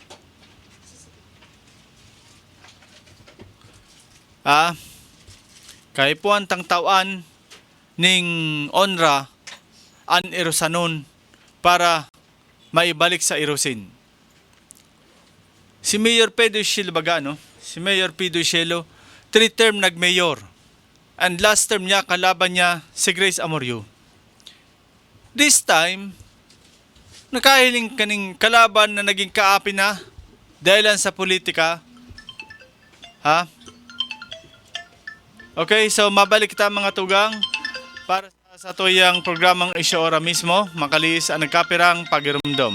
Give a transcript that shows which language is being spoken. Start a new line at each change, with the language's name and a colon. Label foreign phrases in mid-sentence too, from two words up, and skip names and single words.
Bikol: Kay puan tang tawan ning onra an Irusanon para maibalik sa Irosin. Si Mayor Pedro Cielo baga, no? Si Mayor Pedro Cielo, 3-term nag-mayor.
English: And last term
Bikol: niya, kalaban niya si Grace Amoryo.
English: This time,
Bikol: nakahiling kaning kalaban na naging kaapi na dahilan sa politika. Ha? Okay, so mabalik kita mga tugang para sa tuyang programang Isyo Ora mismo, makalis ang nagkapirang pagirumdom.